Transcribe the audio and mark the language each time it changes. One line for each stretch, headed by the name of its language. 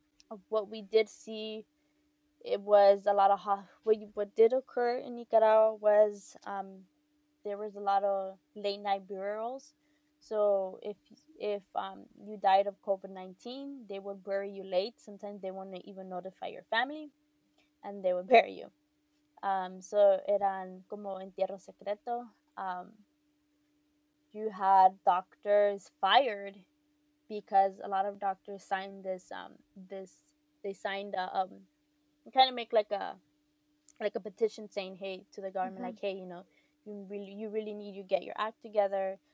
English: Of what we did see, it was a lot of what did occur in Nicaragua was there was a lot of late night burials. So if you died of COVID-19, they would bury you late. Sometimes they wouldn't even notify your family, and they would bury you. So
Spanish: eran como entierro secreto.
English: You had doctors fired because a lot of doctors signed this they signed a kind of make like a petition saying, hey, to the government, Mhm. like, hey, you really need to get your act together.